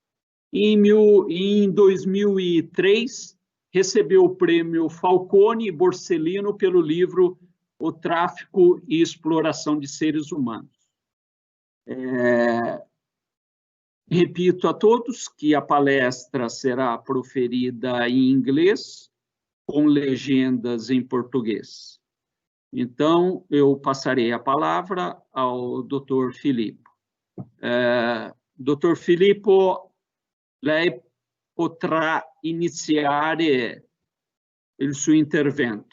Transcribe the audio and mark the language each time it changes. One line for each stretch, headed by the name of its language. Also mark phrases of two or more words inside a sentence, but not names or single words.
Portuguese: Em 2003, recebeu o prêmio Falcone e Borsellino pelo livro O Tráfico e Exploração de Seres Humanos. Repito a todos que a palestra será proferida em inglês, com legendas em português. Então, eu passarei a palavra ao Dr. Filippo. Dr.
Italian: Filippo, lei potrà iniziare il suo intervento.